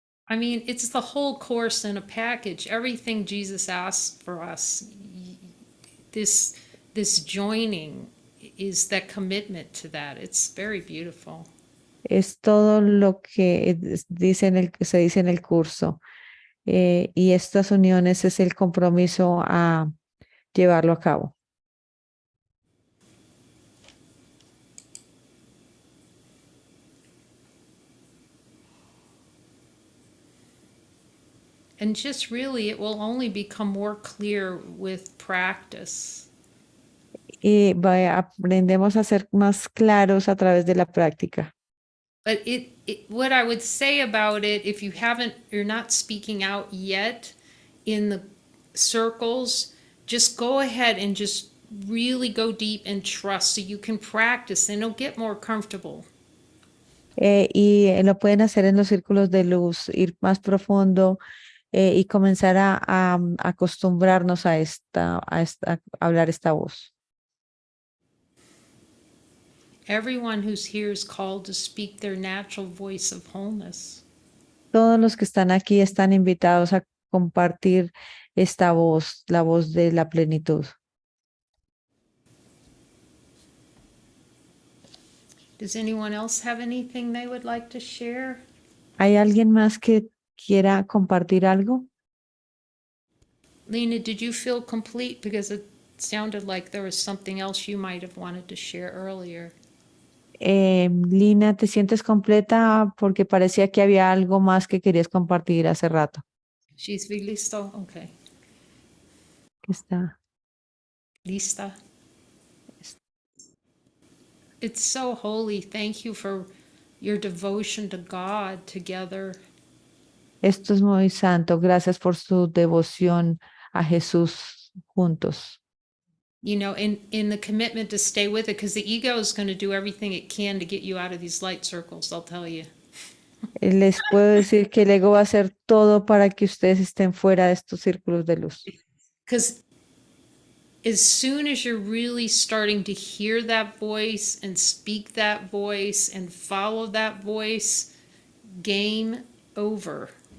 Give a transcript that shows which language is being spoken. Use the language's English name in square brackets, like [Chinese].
[English] I mean, it's the whole course in a package. Everything Jesus asked for us, this joining is that commitment to that. It's very beautiful. [Spanish] Es todo lo que se dice en el curso. Y estas uniones es el compromiso a llevarlo a cabo. [English] And just really, it will only become more clear with practice. [Spanish] Y aprendemos a ser más claros a través de la práctica. [English] But what I would say about it, if you're not speaking out yet in the circles, just go ahead and just really go deep and trust so you can practice and it'll get more comfortable. [Spanish] Y lo pueden hacer en los círculos de luz, ir más profundo y comenzar a acostumbrarnos a hablar esta voz. [English] Everyone who's here is called to speak their natural voice of wholeness. [Spanish] Todos los que están aquí están invitados a compartir esta voz, la voz de la plenitud. [English] Does anyone else have anything they would like to share? [Spanish] ¿Hay alguien más que quiera compartir algo? [English] Lena, did you feel complete? Because it sounded like there was something else you might have wanted to share earlier. [Spanish] Lina, ¿te sientes completa? Porque parecía que había algo más que querías compartir hace rato. [English] She's listo? Okay. [Spanish] Que está. Lista. [English] It's so holy. Thank you for your devotion to God together. [Spanish] Esto es muy santo. Gracias por su devoción a Jesús juntos. [English] You know, in the commitment to stay with it, because the ego is going to do everything it can to get you out of these light circles, I'll tell you. [Spanish] Les puedo decir que el ego va a hacer todo para que ustedes estén fuera de estos círculos de luz. [English] Because as soon as you're really starting to hear that voice and speak that voice and follow that voice, game over.